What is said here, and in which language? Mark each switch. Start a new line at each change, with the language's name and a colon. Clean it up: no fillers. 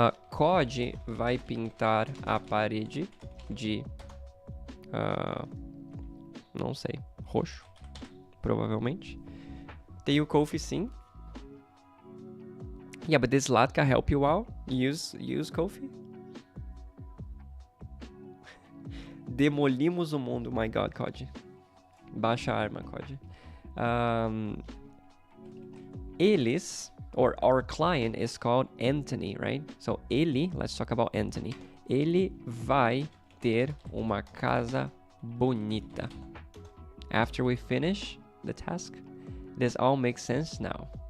Portuguese: Code vai pintar a parede de, não sei, roxo, provavelmente. Tem o Kofi sim.
English: Yeah, but does Zlatka help you out? Use Kofi?
Portuguese: Demolimos o mundo.
English: My God,
Portuguese: Code. Baixa a arma, Code.
English: Eles, or our client is called Anthony, right? So, ele, let's talk about Anthony.
Portuguese: Ele vai ter uma casa bonita.
English: After we finish the task, this all makes sense now.